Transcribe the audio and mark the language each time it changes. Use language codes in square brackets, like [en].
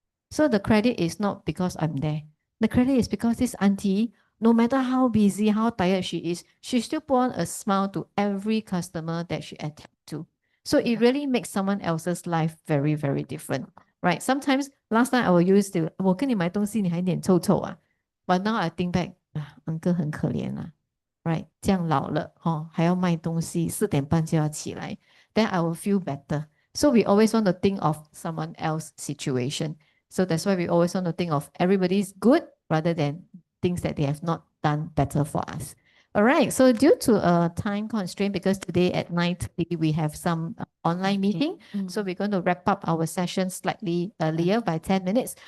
[en] So the credit is not because I'm there. The credit is because this auntie, no matter how busy, how tired she is, she still put on a smile to every customer that she attends to. So it really makes someone else's life very, very different, right? Sometimes last time I will use the [zh] 我跟你买东西你还脸臭臭啊 [en] but now I think back, uncle [zh] 很可怜啊 [en] right? [zh] 这样老了还要卖东西4点半就要起来 [en] then I will feel better. So we always want to think of someone else's situation. So that's why we always want to think of everybody's good rather than things that they have not done better for us. All right. So due to a time constraint, because today at 9:30 we have some online meeting, so we're going to wrap up our session slightly earlier by 10 minutes.